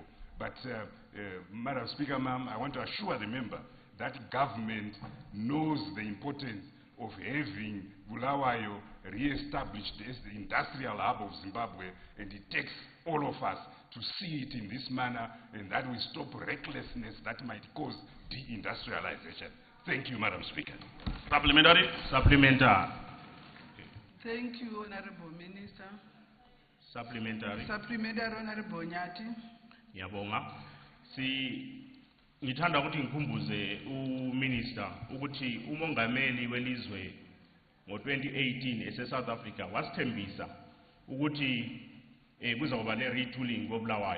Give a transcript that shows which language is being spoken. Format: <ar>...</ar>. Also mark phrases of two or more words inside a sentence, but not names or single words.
<en>But Madam Speaker, ma'am, I want to assure the member that government knows the importance of having Bulawayo re-established as the industrial hub of Zimbabwe, and it takes all of us to see it in this manner, and that will stop recklessness that might cause deindustrialization. Thank you, Madam Speaker. Supplementary? Supplementary. Thank you, Honorable Minister. Supplementary. Supplementary, Honorable Nyati.</en> <nd>Ngiyabonga. Ngithanda ukuthi ngikhumbuze uMinister ukuthi umongameli welizwe ngo2018 eseSouth Africa wasithembisa ukuthi kuzoba ne-retooling koBulawayo.</nd>